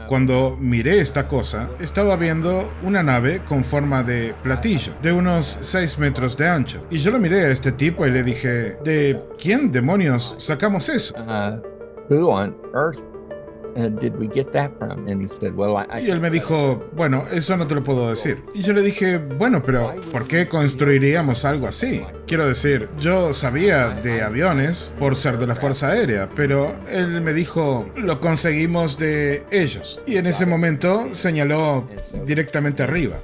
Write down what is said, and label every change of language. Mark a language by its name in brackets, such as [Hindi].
[Spanish] Cuando miré esta cosa, estaba viendo una nave con forma de platillo, de unos 6 metros de ancho. Y yo lo miré a este tipo y le dije, ¿de quién demonios sacamos eso? [English] Who on earth did we get that from? And he said, well, [Spanish] Y él me dijo, bueno, eso no te lo puedo decir. Y yo le dije, bueno, pero ¿por qué construiríamos algo así? Quiero decir, yo sabía de aviones por ser de la Fuerza Aérea, pero él me dijo, lo conseguimos de ellos. Y en ese momento señaló directamente arriba.